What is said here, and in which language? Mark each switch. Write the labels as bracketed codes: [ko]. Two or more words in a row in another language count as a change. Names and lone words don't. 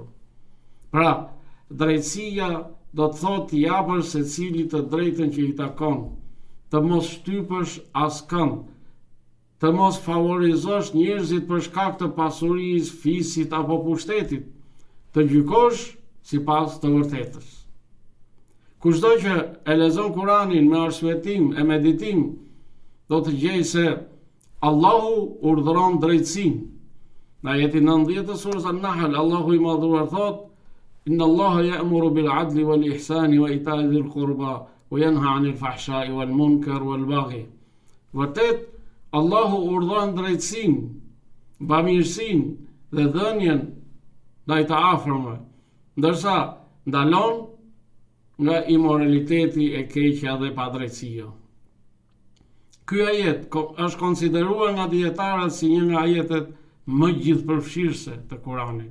[sq] Pra, drejtësia do të thotë t'i japësh secilit të drejtën që i takon, të mos shtypësh askënd, të mos favorizosh njerëzit për shkak të pasurisë, fisit apo pushtetit, të gjykosh sipas të vërtetës. Kushdo që e lexon Kur'anin me arsyetim e meditim, do të gjejë se Allahu urdhëron drejtësinë. Në ajetin 19 të surës An-Nahl, Allahu i madhruar thotë: [ar] إن الله يأمر بالعدل والإحسان وإيتاء ذي القربى وينهى عن الفحشاء والمنكر والبغي. [sq] Vërtet, Allahu urdhon drejtësinë, bamirësinë dhe dhënien ndaj të afërmëve, ndërsa ndalon nga imoraliteti, e keqja dhe padrejtësia. Ky ajet është konsideruar nga dietarët si një nga ajetet më gjithëpërfshirëse të Kuranit.